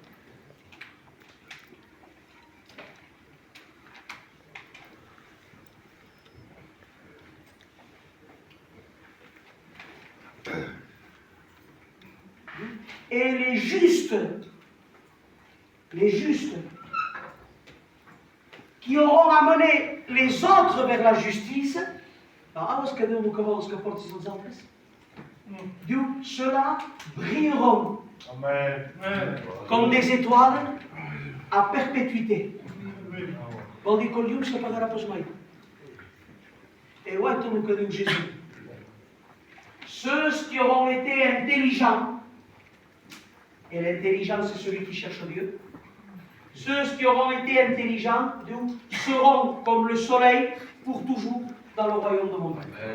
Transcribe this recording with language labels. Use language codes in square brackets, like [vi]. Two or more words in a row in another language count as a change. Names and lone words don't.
[fr] Et les justes, qui auront amené les autres vers la justice, ceux-là brilleront Amen. comme des étoiles à perpétuité. [ca] Vol dir que el llum s'apagarà pas mai. Et uite el que diu Jésus. [fr] Ceux qui auront été intelligents, et l'intelligent c'est celui qui cherche Dieu, ceux qui auront été intelligents seront comme le soleil pour toujours dans le royaume de mon Père.